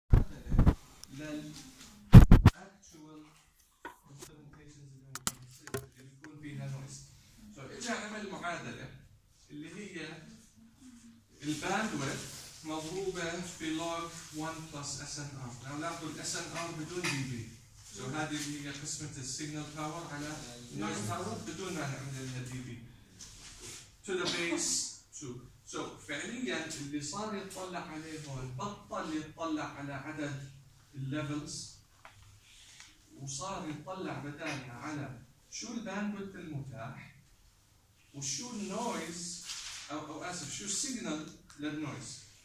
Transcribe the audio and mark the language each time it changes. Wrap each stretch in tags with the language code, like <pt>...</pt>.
<en>then actual implementations are going to be considered. It will be a noise.</en> <ar>So إجا عمل معادلة اللي هي ال bandwidth مضروبة في log 1 plus SNR. Now لاحظوا SNR بدون dB. So هذه هي قسمة signal power على noise power بدون ما عندنا dB.</ar> <en>To the base 2.</en> <ar>So فعلياً اللي صار يطلع عليه هو البطل يطلع على عدد levels وصار يطلع بدالها على شو الباندويث المتاح وشو النويز أو آسف شو السيجنال للنويز.</ar>